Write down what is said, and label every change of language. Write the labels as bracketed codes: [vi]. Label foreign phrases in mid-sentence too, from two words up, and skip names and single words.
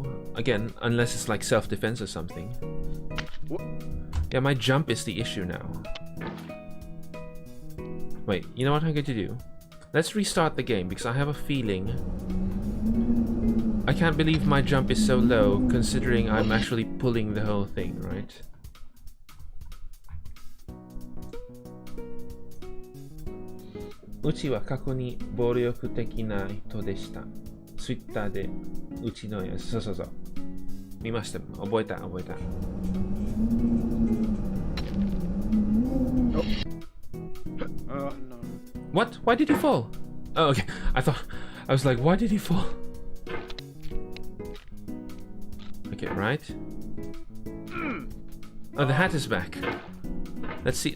[en] Again, unless it's like self-defense or something. Yeah, my jump is the issue now. Wait, you know what I'm going to do? Let's restart the game because I have a feeling. I can't believe my jump is so low considering I'm actually pulling the whole thing, right? [ja] Uchi wa kako ni boryoku teki na hito deshita. Twitter でうちのやつ、そう。見ました。覚えた。 [en] Oh. No. What? Why did he fall? Oh, okay. I was like, why did he fall? Okay, right. Oh, the hat is back. Let's see.